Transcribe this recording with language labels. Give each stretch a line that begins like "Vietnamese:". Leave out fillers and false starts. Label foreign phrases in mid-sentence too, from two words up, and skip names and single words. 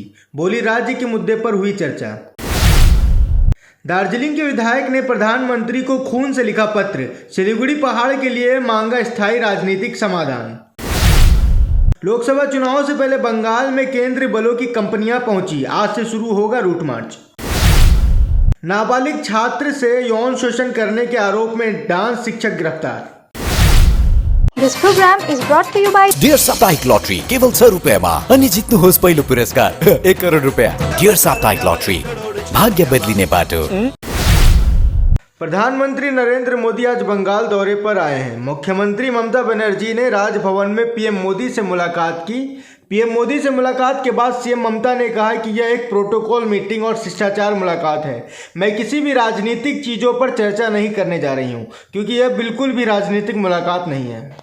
Hindi: बोली राज्य के मुद्दे पर हुई चर्चा। दार्जिलिंग के विधायक ने प्रधानमंत्री को खून से लिखा पत्र, सिलीगुड़ी पहाड़ के लिए मांगा स्थायी राजनीतिक समाधान। लोकसभा चुनाव से पहले बंगाल में केंद्रीय बलों की कंपनियां पहुंची, आज से शुरू होगा रूट मार्च। नाबालिग छात्र से यौन शोषण करने के आरोप में डांस शिक्षक गिरफ्तार।
English: This program is brought to you by
Nepali: डियर साप्ताहिक लॉटरी केवल 6 रुपयामा अनि जित्नुहोस् पहिलो पुरस्कार 1 करोड रुपया। डियर साप्ताहिक लॉटरी, भाग्य बदलिने बाटो।
Hindi: प्रधानमंत्री नरेंद्र मोदी आज बंगाल दौरे पर आए हैं। मुख्यमंत्री ममता बनर्जी ने राजभवन में पीएम मोदी से मुलाकात की। पीएम मोदी से मुलाकात के बाद सीएम ममता ने कहा कि यह एक
English: protocol meeting
Hindi: और शिष्टाचार मुलाकात है। मैं किसी भी राजनीतिक चीज़ों पर चर्चा नहीं करने जा रही हूं, क्योंकि यह बिल्कुल भी राजनीतिक मुलाकात नहीं है।